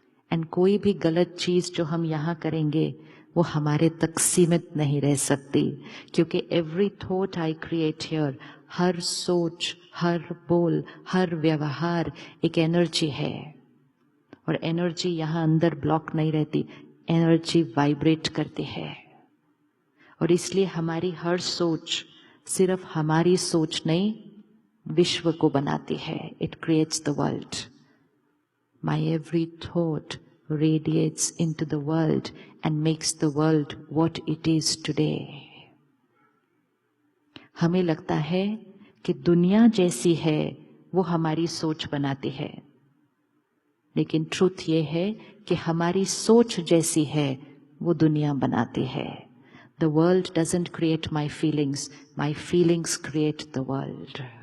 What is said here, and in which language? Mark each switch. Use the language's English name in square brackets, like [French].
[Hindi] And कोई भी गलत चीज जो हम यहाँ करेंगे वो हमारे तक सीमित नहीं रह सकती, क्योंकि [English] every thought I create here, [Hindi] हर सोच, हर बोल, हर व्यवहार एक एनर्जी है। और एनर्जी यहाँ अंदर ब्लॉक नहीं रहती, एनर्जी वाइब्रेट करती है। और इसलिए हमारी हर सोच सिर्फ हमारी सोच नहीं, विश्व को बनाती है। [English] It creates the world. My every thought radiates into the world and makes the world what it is today. [Hindi] हमें लगता है कि दुनिया जैसी है वो हमारी सोच बनाती है, लेकिन ट्रूथ ये है कि हमारी सोच जैसी है वो दुनिया बनाती है। [English] The world doesn't create my feelings create the world.